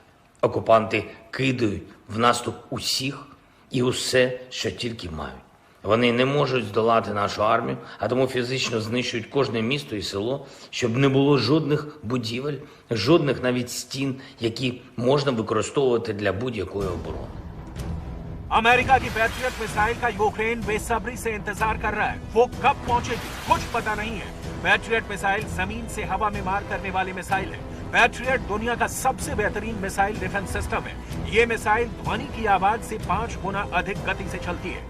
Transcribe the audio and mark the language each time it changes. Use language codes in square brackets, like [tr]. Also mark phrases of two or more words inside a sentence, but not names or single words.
[uk] Окупанти кидають в наступ усіх і усе, що тільки мають. Вони не можуть здолати нашу армію, а тому фізично знищують кожне місто і село, щоб не було жодних будівель, жодних навіть стін, які можна використовувати для будь-якої оборони. [hi] अमेरिका की पैट्रियट मिसाइल का यूक्रेन बेसब्री से इंतजार कर रहा है। वो कब पहुंचेगी कुछ पता नहीं है। पैट्रियट मिसाइल जमीन से हवा में मार करने वाली मिसाइल है। पैट्रियट दुनिया का सबसे बेहतरीन [en] missile defense system [hi] है। ये मिसाइल ध्वनि की आवाज से 5 गुना अधिक गति से चलती है।